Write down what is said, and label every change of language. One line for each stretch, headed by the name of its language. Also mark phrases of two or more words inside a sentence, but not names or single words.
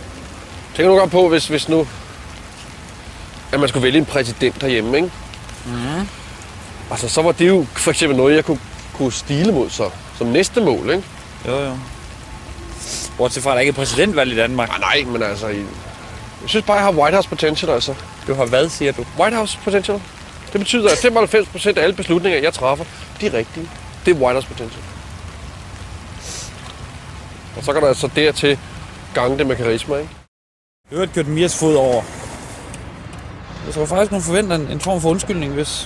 Danish: Tænker du godt på, hvis nu, at man skulle vælge en præsident derhjemme, ikke? Mm. Altså, så var det jo for eksempel noget, jeg kunne stile mod så, som næste mål, ikke? Jo. Bortset fra, at der ikke er præsidentvalg i Danmark. Nej, men altså, jeg synes bare, jeg har
English: White House potential,
Danish: altså. Du har hvad, siger du?
English: White House potential.
Danish: Det betyder, at 95% af alle beslutninger, jeg træffer, de er rigtige. Det er
English: White House potential.
Danish: Og så kan der altså dertil gange det med karisma, ikke? Du har kørt Mias fod over. Jeg tror faktisk, hun forventer en form for undskyldning, hvis...